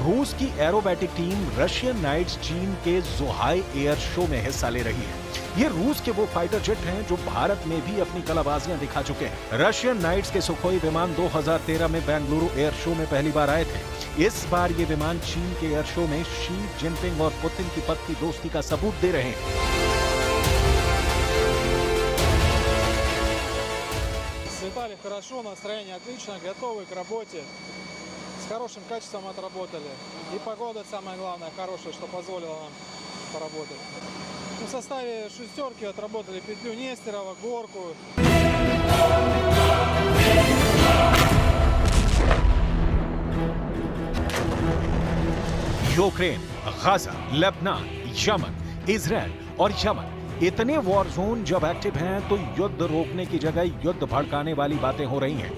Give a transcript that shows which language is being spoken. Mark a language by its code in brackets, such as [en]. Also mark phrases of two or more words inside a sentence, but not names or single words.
[hi] रूस की एरोबैटिक टीम रशियन नाइट्स चीन के ज़ोहाई एयर शो में हिस्सा ले रही है। ये रूस के वो [en] fighter jet [hi] हैं जो भारत में भी अपनी कलाबाजियां दिखा चुके हैं। रशियन नाइट्स के सुखोई विमान 2013 में बेंगलुरु एयर शो में पहली बार आए थे। इस बार ये विमान चीन के [en] air show [hi] में शी जिनपिंग और पुतिन की पक्की दोस्ती का सबूत दे रहे हैं। [ru] Слетали хорошо, настроение отлично, готовы к работе, с хорошим качеством отработали. И погода, самое главное, хорошая, что позволила нам поработать. В составе шестерки отработали петлю Нестерова, горку. [hi] यूक्रेन, गाजा, लेबनान, यमन, इजरायल और यमन, इतने [en] war zone [hi] जब एक्टिव हैं तो युद्ध रोकने की जगह युद्ध भड़काने वाली बातें हो रही हैं।